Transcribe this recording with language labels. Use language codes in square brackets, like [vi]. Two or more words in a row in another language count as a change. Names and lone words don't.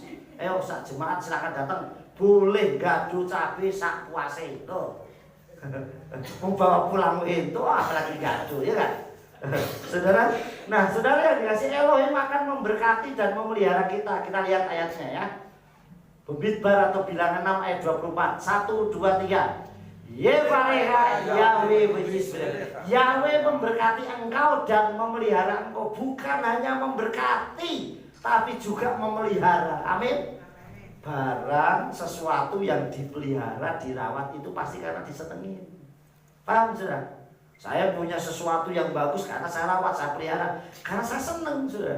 [id] Ayo sak jemaat silakan datang, boleh gaduh cabai sak puase. Loh, mau bawa pulang itu apalagi gaduh, ya kan? Saudara, nah saudara yang dikasih, Elohim akan memberkati dan memelihara kita. Kita lihat ayatnya ya. Bamidbar atau Bilangan 6 ayat 24. 1, 2, 3. [he] יברכך יהוה בישראל. [id] Yahweh memberkati engkau dan memelihara engkau. Bukan hanya memberkati, tapi juga memelihara. Amin. Barang sesuatu yang dipelihara, dirawat itu pasti karena disenengin. Paham saudara? Saya punya sesuatu yang bagus karena saya rawat, saya pelihara, karena saya seneng, saudara.